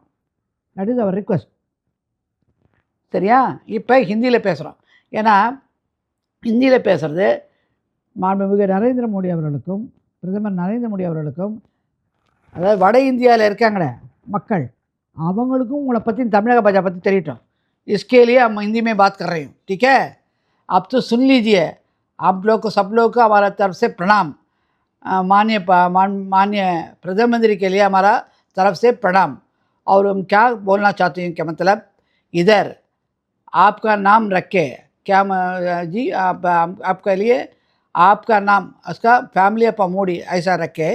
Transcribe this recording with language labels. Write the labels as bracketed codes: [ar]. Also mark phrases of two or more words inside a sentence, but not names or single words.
[en] That is our request. சரியா? [ta] இப்போ ஹிந்தியில் பேசுகிறோம். ஏன்னா ஹிந்தியில் பேசுகிறது மாண்புமிகு நரேந்திர மோடி அவர்களுக்கும் பிரதமர் நரேந்திர மோடி அவர்களுக்கும், அதாவது வட இந்தியாவில் இருக்காங்களே மக்கள், அவங்களுக்கும் உங்களை பற்றி தமிழக பாஜா பற்றி தெரியட்டும். [hi] इसके लिए हम हिंदी में बात कर रहे हैं, ठीक है? आप तो सुन लीजिए. आप लोग को, सब लोग को हमारा तरफ से प्रणाम. माननीय प्रधानमंत्री के लिए हमारा तरफ से प्रणाम. और हम क्या बोलना चाहते हैं, क्या मतलब, इधर आपका नाम रखे क्या जी, आपके लिए आपका नाम, उसका [en] family of Modi [hi] ऐसा रखे.